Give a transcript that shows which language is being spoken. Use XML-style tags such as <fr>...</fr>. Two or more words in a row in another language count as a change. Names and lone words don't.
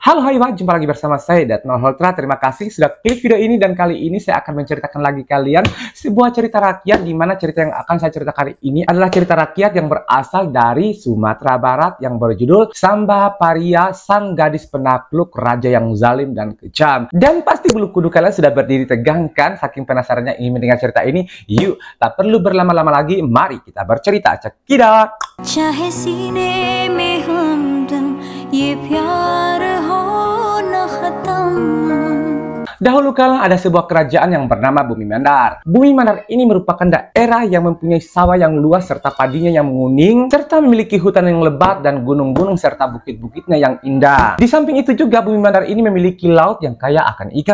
<id>Halo hai wa, jumpa lagi bersama saya Datnol Holtra. Terima kasih sudah klik video ini, dan kali ini saya akan menceritakan lagi kalian sebuah cerita rakyat, di mana cerita yang akan saya ceritakan kali ini adalah cerita rakyat yang berasal dari Sumatera Barat yang berjudul Samba Paria, sang gadis penakluk raja yang zalim dan kejam. Dan pasti bulu kuduk kalian sudah berdiri tegang kan, saking penasarannya ingin mendengar cerita ini. Yuk, tak perlu berlama-lama lagi, mari kita bercerita. Cekidak.</id> <hi>चाहे सीने में हमदम ये प्यार हो न खत्म.</hi> <id>Dahulu kala ada sebuah kerajaan yang bernama Bumi Mandar. Bumi Mandar ini merupakan daerah yang mempunyai sawah yang luas serta padinya yang menguning, serta memiliki hutan yang lebat dan gunung-gunung serta bukit-bukitnya yang indah. Di samping itu juga Bumi Mandar ini memiliki laut yang kaya akan ikan.</id>